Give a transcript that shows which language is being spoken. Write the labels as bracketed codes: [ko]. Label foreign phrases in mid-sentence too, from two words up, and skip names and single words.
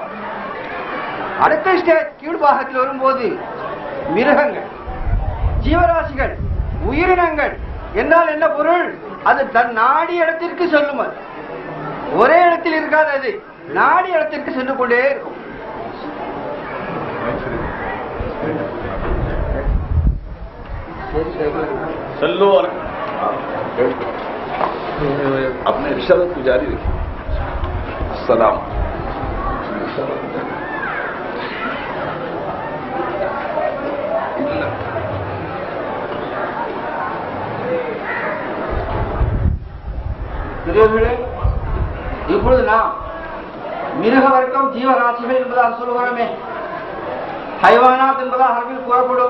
[ta] அடுத்த ஸ்டேஜ் கீழ்பாகத்தில் வரும்போது மிருகங்கள், ஜீவராசிகள், உயிரினங்கள் என்றால் என்ன பொருள்? அது தன் நாடி இடத்திற்கு செல்லும். அது ஒரே இடத்தில் இருக்காது, அது நாடி இடத்திற்கு சென்று கொண்டே இருக்கும். [hi] चलो और अपने इशारत को जारी रखिए. सलाम. [ta] இப்பொழுது நாம் மிருக வர்க்கம், ஜீவராசிகள் என்பதாக சொல்லுகிறோமே, ஹைவானாத் என்பதாக அரபில் கூறப்படும்.